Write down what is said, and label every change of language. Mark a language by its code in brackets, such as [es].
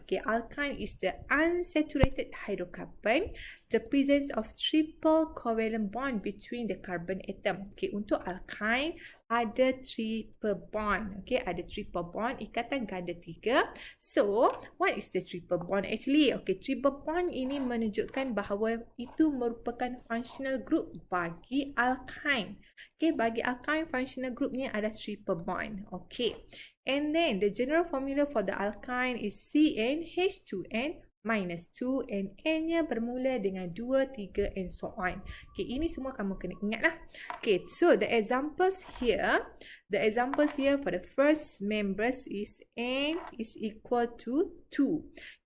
[en] Okay, alkyne is the unsaturated hydrocarbon, the presence of triple covalent bond between the carbon atom. [ms] Okay, untuk alkyne ada triple bond. [en] Okay, [ms] ada triple bond, ikatan ganda 3. [en] So, what is the triple bond actually? [ms] Okay, triple bond ini menunjukkan bahawa itu merupakan functional group bagi alkyne. [en] Okay, [ms] bagi alkyne, functional group ni ada triple bond. [en] Okay, and then the general formula for the alkyne is CnH2n minus 2 and [ms] N-nya bermula dengan 2, 3 [en] and so on. [ms] Okay, ini semua kamu kena ingat lah. [en] Okay, so the examples here for the first members is N is equal to 2.